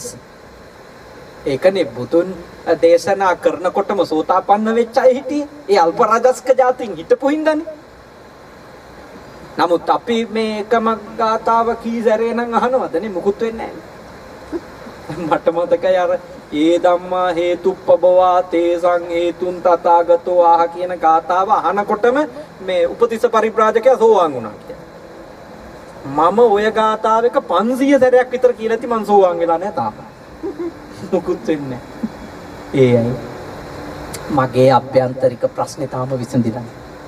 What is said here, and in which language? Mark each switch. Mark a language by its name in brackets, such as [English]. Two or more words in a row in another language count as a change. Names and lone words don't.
[Sinhala] ඒකනේ බුදුන් දේශනා කරනකොටම සෝතාපන්න වෙච්ච අය හිටියේ. ඒ අල්ප රජස්ක જાතීන් හිටපු හින්දානේ. නමුත් අපි මේ එකම ගාතාව කී සැරේ නම් අහනවදනේ මුකුත් වෙන්නේ නැහැ. මට මතකයි අර ඒ [Pali] ධම්මා හේතුප්පබවා තේසං හේතුන් තථාගතෝ ආහ [Sinhala] කියන ගාතාව අහනකොටම මේ උපතිස්ස පරිබ්‍රාජකයා සෝවාන් වුණා කියලා. මම ඔය ගාතාවක 500 සැරයක් විතර කියලා ඇති මං සෝවාන් වෙලා නැහැ තාම. මුකුත් වෙන්නේ නැහැ. ඒයි මගේ අභ්‍යන්තරික ප්‍රශ්නේ තාම විසඳිලා නැහැ.